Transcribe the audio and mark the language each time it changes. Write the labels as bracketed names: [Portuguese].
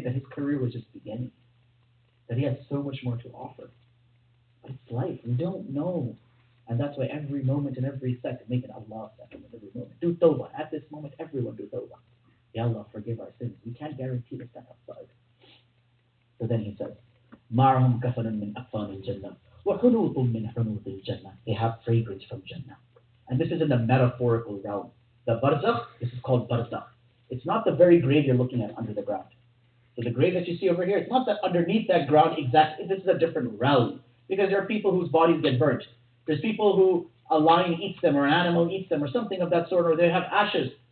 [English] That his career was just beginning, that he had so much more to offer. But it's life. We don't know. And that's why every moment and every second, make an Allah second in every moment. Do tawbah. At this moment, everyone do tawbah. Ya Allah, forgive our sins. We can't guarantee the step outside. So then he says, [Arabic] مَعَهُمْ كَفَنٌ مِّنْ أَكْفَانِ الْجَنَّةِ وَحُنُوطٌ مِّنْ حُنُوطِ الْجَنَّةِ. [English] They have fragrance from Jannah. And this is in the metaphorical realm. The barzakh, this is called barzakh. It's not the very grave you're looking at under the ground. So the grave that you see over here, it's not that underneath that ground exactly. This is a different realm. Because there are people whose bodies get burnt. There's people who a lion eats them or an animal eats them or something of that sort, or they have ashes.